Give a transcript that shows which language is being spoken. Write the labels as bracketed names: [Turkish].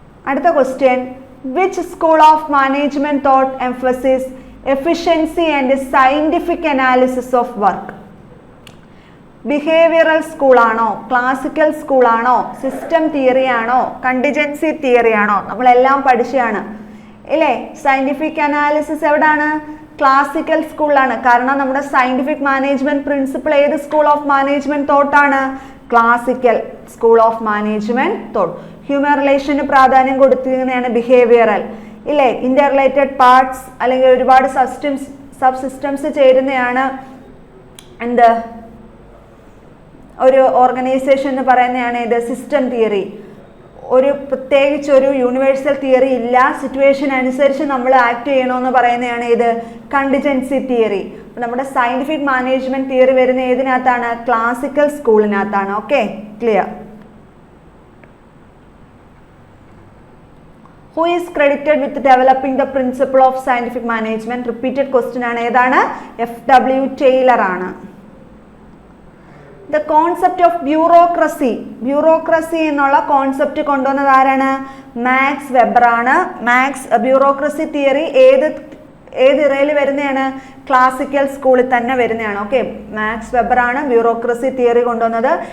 [Malayalam] അടുത്ത question, [English] which school of management thought emphasis efficiency and scientific analysis of work? [Malayalam] Behavioural school ആണോ, classical school ആണോ, system theory ആണോ, contingency theory ആണോ? നമ്മളെല്ലാം പഠിച്ചതാണ് ഇല്ലേ. സയന്റിഫിക് അനാലിസിസ് എവിടാണ്? ക്ലാസിക്കൽ സ്കൂളിലാണ്. കാരണം നമ്മുടെ സയന്റിഫിക് മാനേജ്മെന്റ് പ്രിൻസിപ്പിൾ ഏത് school of management തോട്ടാണ്? Classical school of management thought. Human റിലേഷന് പ്രാധാന്യം കൊടുത്തിരിക്കുന്നതാണ് ബിഹേവിയറൽ. ഇല്ലേ, ഇന്റർ റിലേറ്റഡ് പാർട്സ് അല്ലെങ്കിൽ ഒരുപാട് സബ് സിസ്റ്റംസ് ചേരുന്നതാണ് എന്ത് ഒരു ഓർഗനൈസേഷൻ എന്ന് പറയുന്നതാണ് ഇത് സിസ്റ്റം തിയറി. ഒരു പ്രത്യേകിച്ച് ഒരു യൂണിവേഴ്സൽ തിയറി ഇല്ല, സിറ്റുവേഷൻ അനുസരിച്ച് നമ്മൾ ആക്ട് ചെയ്യണമെന്ന് പറയുന്നതാണ് ഇത് കണ്ടിജൻസി തിയറി. നമ്മുടെ സയന്റിഫിക് മാനേജ്മെന്റ് തിയറി വരുന്ന ഏതിനകത്താണ്? Classical സ്കൂളിനകത്താണ്. Okay, clear. [English] Who is credited with developing the principle of scientific management? Repeated question ആണ്. [Malayalam] ഏതാണ്? F.W. Taylor ആണ്. [English] The concept of bureaucracy [Malayalam] എന്നുള്ള കോൺസെപ്റ്റ് കൊണ്ടുവന്നത് ആരാണ്? മാക്സ് വെബർ ആണ്. ബ്യൂറോക്രസി തിയറി ഏത് ഇറയിൽ വരുന്നതാണ്? ക്ലാസിക്കൽ സ്കൂളിൽ തന്നെ വരുന്നതാണ്. ഓക്കെ, മാക്സ് വെബർ ആണ് ബ്യൂറോക്രസി തിയറി കൊണ്ടുവന്നത്.